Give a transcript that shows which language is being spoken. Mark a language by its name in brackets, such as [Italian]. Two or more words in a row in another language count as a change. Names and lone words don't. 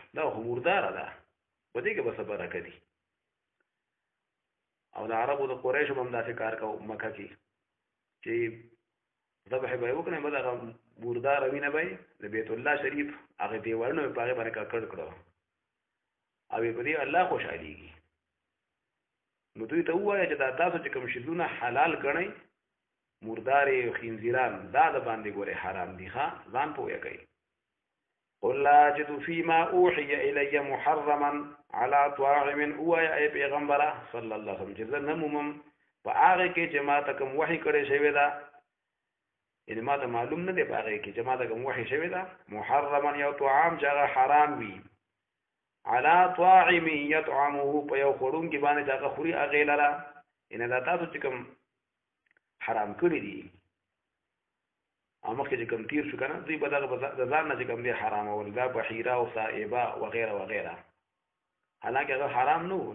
[Pashto] دا خو مرداره ده، په دې کې به څه برکت دي. او د عربو د قریشو به هم داسې کار کوو مکه کې چې ذبح به یې وکړي به دغه مرداره وینه به یې د بیت الله شریف هغې دیوالونه یې په هغې باندې ککړ کړو او یې په دې الله خوشحالېږي. نو دوی ته ووایه چې دا تاسو چې کوم شیدونه حلال ګڼئ مردارې خنزیران دا د باندې ګورې حرام دي ښه ځان پوهه کوي. [Arabic] قل لا اجد فيما اوحي الي محرما على طاعم [Pashto] ووایه ای پیغمبره صلی الله علیه وسلم چې زه نه مومم په هغې کې چې ما ته کوم وحي کړی شوې ده، یعنې ما ته معلوم نه دی په هغې کې چې ما ته کوم وحي شوې ده محرما یو طعام چې هغه حرام وي [Arabic] على طاعم يطعمه [Pashto] په یو خوړونکي باندې چې هغه خوري هغې لره، یعنې دا تاسو چې کوم حرام کړي دي او مخکې چې کوم تیر شو که نه دوی به دغه د ځان نه چې کوم دی حرامول دا بحیره او صائبه وغیره وغیره، حالانکه هغه حرام نه و.